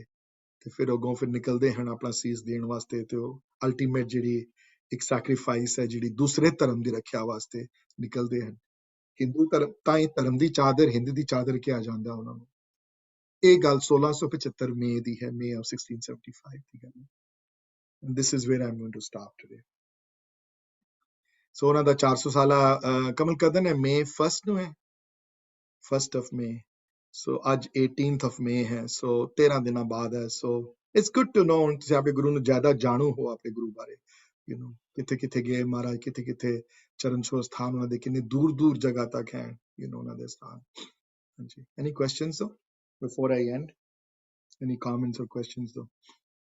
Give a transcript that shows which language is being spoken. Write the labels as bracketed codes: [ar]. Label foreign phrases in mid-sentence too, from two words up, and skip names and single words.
[pa] ਤੇ ਫਿਰ ਅੱਗੋਂ ਫਿਰ ਨਿਕਲਦੇ ਹਨ ਆਪਣਾ ਸੀਸ ਦੇਣ ਵਾਸਤੇ, ਤੇ ਉਹ ਅਲਟੀਮੇਟ ਜਿਹੜੀ ਇੱਕ ਸੈਕਰੀਫਾਈਸ ਹੈ ਜਿਹੜੀ ਦੂਸਰੇ ਧਰਮ ਦੀ ਰੱਖਿਆ ਵਾਸਤੇ ਨਿਕਲਦੇ ਹਨ। ਹਿੰਦੂ ਧਰਮ ਤਾਂ ਹੀ ਧਰਮ ਦੀ ਚਾਦਰ ਹਿੰਦ ਦੀ ਚਾਦਰ ਕਿਹਾ ਜਾਂਦਾ ਉਹਨਾਂ ਨੂੰ। ਇਹ ਗੱਲ 1675 ਮਈ ਦੀ ਹੈ, [en] May of [pa] 1675 ਦੀ ਗੱਲ ਹੈ। [en] And this is where I'm going to stop today. [pa] So ਉਹਨਾਂ ਦਾ 400 ਸਾਲਾ ਕਮਲ ਕਦਨ ਹੈ May 1st ਨੂੰ ਹੈ, [en] 1st of May. [pa] So ਅੱਜ [en] 18th of May [pa] ਹੈ, so 13 ਦਿਨਾਂ ਬਾਅਦ ਹੈ। [en] So it's good to know, [pa] ਤੁਸੀਂ ਆਪਣੇ ਗੁਰੂ ਨੂੰ ਜ਼ਿਆਦਾ ਜਾਣੂ ਹੋ, ਆਪਣੇ ਗੁਰੂ ਬਾਰੇ, [en] you know, [pa] ਕਿੱਥੇ ਕਿੱਥੇ ਗਏ ਮਹਾਰਾਜ, ਕਿੱਥੇ ਕਿੱਥੇ ਚਰਨ ਛੋਹ ਸਥਾਨ ਉਹਨਾਂ ਦੇ ਕਿੰਨੇ ਦੂਰ ਦੂਰ ਜਗ੍ਹਾ ਤੱਕ ਹੈ, [en] you know, [pa] ਉਹਨਾਂ ਦੇ ਸਥਾਨ। ਹਾਂਜੀ, [en] any questions though before I end? Any comments or questions though?